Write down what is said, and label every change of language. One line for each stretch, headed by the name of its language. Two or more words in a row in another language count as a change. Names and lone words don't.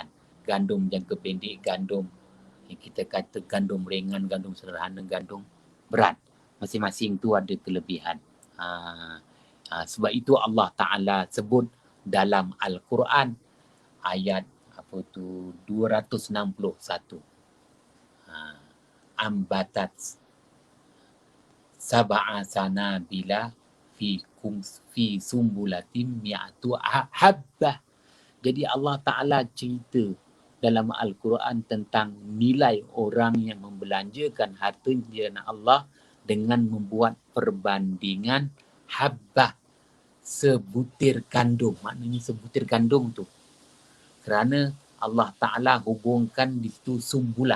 Malay: Gandum jangka pendek, gandum yang kita kata gandum ringan, gandum sederhana, gandum berat. Masing-masing tu ada kelebihan. Sebab itu Allah Ta'ala sebut dalam Al-Quran ayat 261.
Arabic: أنبتت سبع سنابل في سنبلة مائة حبة.
Malay: Jadi Allah Ta'ala cerita dalam Al-Quran tentang nilai orang yang membelanjakan harta di jalan Allah dengan membuat perbandingan habbah, sebutir gandum. Maknanya sebutir gandum tu. Kerana Allah Ta'ala hubungkan di situ sumbulah.